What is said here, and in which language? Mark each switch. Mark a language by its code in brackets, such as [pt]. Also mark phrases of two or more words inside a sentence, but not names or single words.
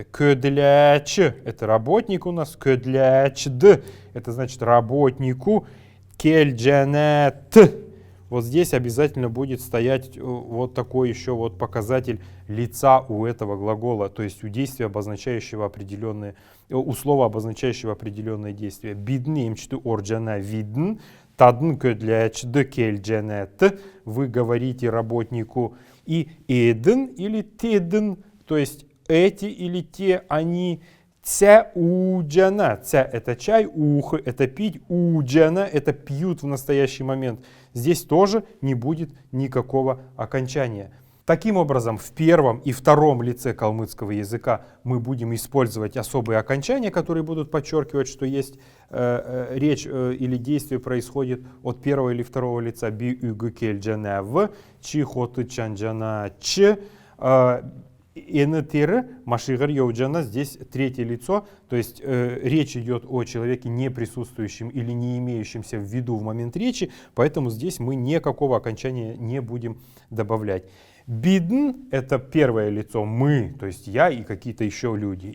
[ru] Көдляч — это работник у нас. Көдлячд — это значит работнику. [xal] Кельджанет. [ru] Вот здесь обязательно будет стоять вот такой еще вот показатель лица у этого глагола, то есть у действия, обозначающего определенное, у слова, обозначающего определенное действие. [xal] Бидн эмчту орджана видн. Тадн көдлячд кельджанет. [ru] Вы говорите работнику. И эден или теден, то есть эти или те, они, [xal] Ця уджана. [ru] Ця это чай, ух это пить, уджана это пьют в настоящий момент. Здесь тоже не будет никакого окончания. Таким образом, в первом и втором лице калмыцкого языка мы будем использовать особые окончания, которые будут подчеркивать, что есть речь или действие происходит от первого или второго лица. [xal] Би угу кельджана в, чи хоту чанджана ч, энетир машигар йоуджана, [ru] здесь третье лицо, то есть речь идет о человеке не присутствующем или не имеющемся в виду в момент речи, поэтому здесь мы никакого окончания не будем добавлять. Бидн — это первое лицо мы, то есть я и какие-то еще люди.